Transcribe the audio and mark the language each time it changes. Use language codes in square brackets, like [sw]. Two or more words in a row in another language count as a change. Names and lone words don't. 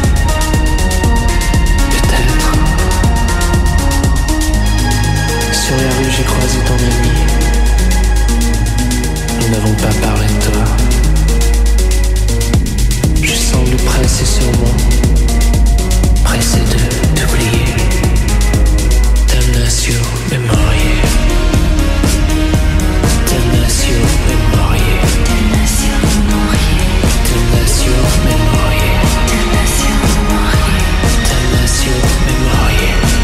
[fr] Peut-être. Sur la rue j'ai croisé ton ami, nous n'avons pas parlé de toi. Je semble pressé sur moi, pressé de t'oublier. [la] Damnatio Memoriae. Damnatio Memoriae. Damnatio Memoriae. Damnatio Memoriae. Damnatio Memoriae.